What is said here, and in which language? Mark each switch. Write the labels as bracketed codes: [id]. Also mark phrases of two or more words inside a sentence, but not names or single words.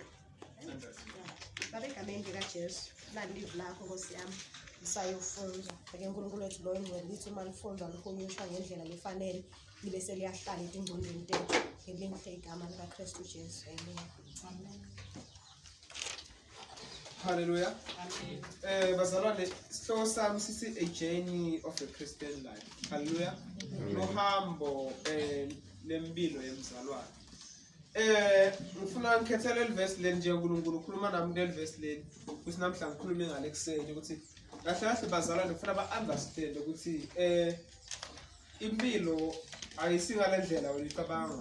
[ss] Babe gamende kaJesu lalive lakho Nkosi yami sayofunda ake uNkulunkulu wethu lo engcwele lithi uma lifunda luhunyushwa ngendlela lefanele libe seliyahlala ezingqondweni tethu ngelihle igama likaKristu Jesu. Amen. Hallelujah. Amen. Bazalwane, sihloko sami sithi [en] a journey of a Christian life. [ss] Hallelujah. Nohambo lempilo yemzalwane. Ngifuna ngikhethele verse le nje uNkulunkulu ukhuluma nami le verse le ukuthi namhlanje ngikhulume ngale kuseni ukuthi kahle kahle bazalwane ngifuna ba-understand ukuthi impilo ayisingale ndlela uyicabanga.